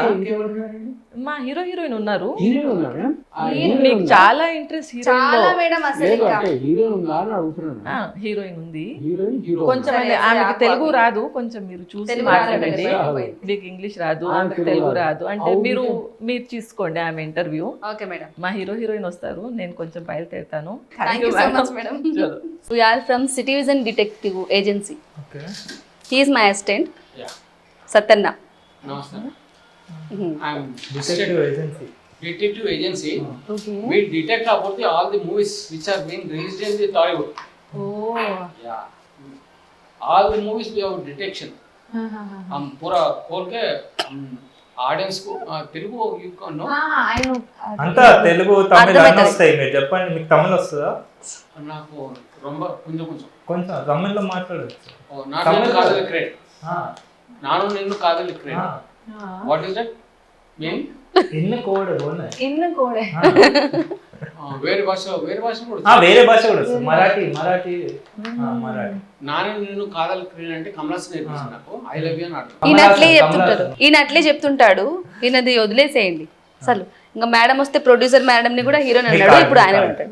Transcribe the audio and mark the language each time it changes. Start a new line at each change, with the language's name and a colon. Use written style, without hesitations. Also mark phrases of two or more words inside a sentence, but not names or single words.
Telugu: మా హీరోయిన్ ఉన్నారు. మీకు చాలా ఇంట్రెస్ట్ హీరోయిన్ ఉంది. కొంచెం ఆమెకి తెలుగు రాదు, కొంచెం మీరు చూసి మాట్లాడండి. మీకు ఇంగ్లీష్ రాదు, ఆమెకి తెలుగు రాదు అంటే మీరు తీసుకోండి ఆమె ఇంటర్వ్యూ. ఓకే మేడం. మా హీరోయిన్ వస్తారు, నేను కొంచెం బయలుదేరుతాను.
English: Thank you so much, madam. We are from Citizen Detective Agency. Okay. He is my assistant. Yeah. Satanna. Namaste. I am Detective Agency. Okay. We detect about all the movies which are being released in the Tollywood. Oh. Yeah. All the movies we have detection.
Hindi: हम पूरा खोल के
Telugu: ఆడియన్స్ కు తెలుగు అంతా తెలుగు తమిళ అన్నీ వస్తాయి. మీరు చెప్పండి, మీకు తమిళ వస్తుందా? నాకు ரொம்ப కొంచెం తమిళ్లో మాట్లాడచ్చు.
Kannada: ನಾನು ನಿನ್ನ ಕಾದಲಿಕ್ರೇನ್.
English: What is that mean? ಇನ್ನು ಕೋಡ್
Telugu: వేరే భాష కూడా వస్తుంది. మరాఠీ.
Tamil: நானே நின்னு காதலிக்கிறேன்
Telugu: అంటే కమలాస్ నేర్పించింది నాకు.
English: I love you
Telugu: అని అర్థం. ఈయన అట్లే చెప్తుంటాడు. ఈయనది వదిలేసేయండి అసలు. ఇంకా మేడం వస్తే ప్రొడ్యూసర్ మేడం ని కూడా హీరోని అన్నాడు, ఇప్పుడు ఆయన ఉంటాడు.